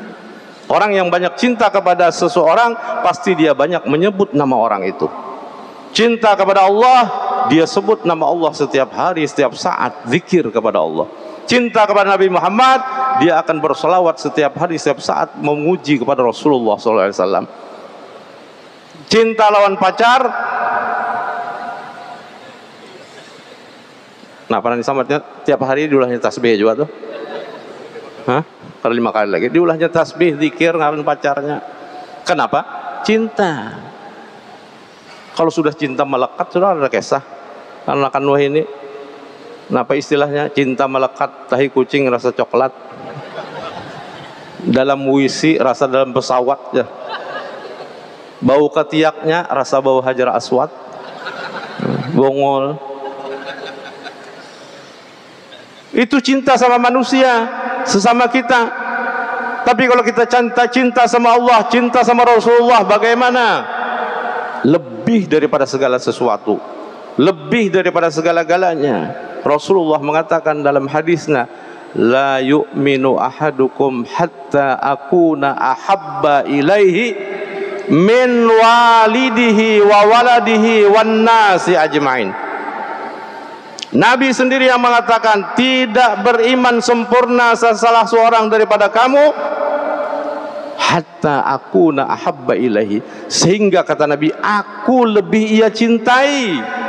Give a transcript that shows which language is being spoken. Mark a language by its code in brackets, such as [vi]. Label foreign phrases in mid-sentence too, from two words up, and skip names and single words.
[id] Orang yang banyak cinta kepada seseorang, pasti dia banyak menyebut nama orang itu. Cinta kepada Allah, dia sebut nama Allah setiap hari, setiap saat, zikir kepada Allah. Cinta kepada Nabi Muhammad, dia akan berselawat setiap hari, setiap saat, memuji kepada Rasulullah SAW. [bjn] Cinta lawan pacar, nah pernah disamatnya tiap hari diulahnya tasbih juga tuh. Hah? Kalau 5 kali lagi diulahnya tasbih, zikir ngaran pacarnya. [id] Kenapa? Cinta. Kalau sudah cinta melekat, sudah ada kisah anak Nuh ini. Kenapa istilahnya cinta melekat? Tahi kucing rasa coklat, dalam WC rasa dalam pesawat ya. Bau ketiaknya rasa bau Hajar Aswad. [bjn] Bongol. [id] Itu cinta sama manusia, sesama kita. Tapi kalau kita cinta sama Allah, cinta sama Rasulullah, bagaimana? Lebih daripada segala sesuatu, lebih daripada segala-galanya. Rasulullah mengatakan dalam hadisnya, [ar] لا يؤمن أحدكم حتى أكون أحب إليه من والده وولده والناس أجمعين. [id] Nabi sendiri yang mengatakan, tidak beriman sempurna salah seorang daripada kamu [ar] حتى أكون أحب إليه, [id] sehingga kata Nabi, aku lebih ia cintai